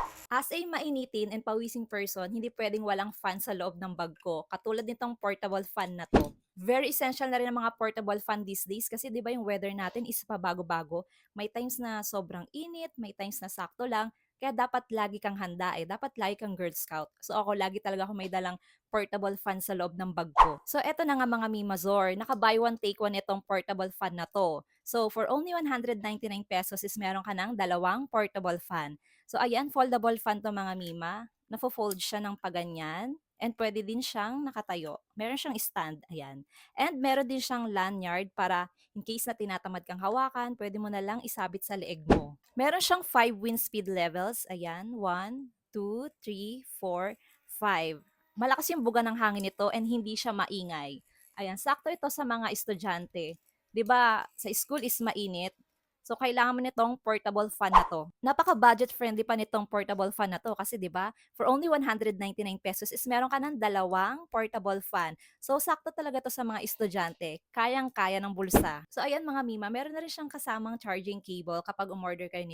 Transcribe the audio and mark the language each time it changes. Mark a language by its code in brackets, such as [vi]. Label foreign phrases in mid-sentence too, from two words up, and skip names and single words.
[en] As a mainitin and pawising person, [tl] hindi pwedeng walang fan sa loob ng bag ko. Katulad nitong [en] portable fan [tl] na 'to. [en] Very essential [tl] na rin ang mga [en] portable fan these days [tl] kasi 'di ba yung weather natin is pabago-bago. May times na sobrang init, may times na sakto lang, kaya dapat lagi kang handa, dapat lagi kang Girl Scout. So ako lagi talaga ako may dalang [en] portable fan [tl] sa loob ng bag ko. So eto na nga mga Mimazor, naka- [en] buy one take one [tl] itong [en] portable fan [tl] na 'to. So [en] for only ₱199 [tl] is meron ka ng dalawang [en] portable fan. [tl] So ayan, [en] foldable fan [tl] 'to mga Mima. Nafo-fold siya ng paganyan and pwede din siyang nakatayo. Meron siyang stand, ayan. And meron din siyang lanyard para [en] in case [tl] na tinatamad kang hawakan, pwede mo na lang isabit sa leeg mo. Meron siyang 5 [en] wind speed levels, [tl] ayan, 1, 2, 3, 4, 5. Malakas yung buga ng hangin nito and hindi siya maingay. Ayan, sakto ito sa mga estudyante. 'Di ba, sa school is mainit, so, kailangan mo nitong [en] portable fan [tl] na 'to. Napaka- [en] budget friendly [tl] pa nitong [en] portable fan [tl] na 'to kasi 'di ba, [en] for only ₱199 [tl] is meron ka ng dalawang [en] portable fan. [tl] So, sakto talaga 'to sa mga estudyante, kayang-kaya ng bulsa. So, ayan mga Mima, meron na rin siyang kasamang [en] charging cable [tl] kapag umorder kayo nito.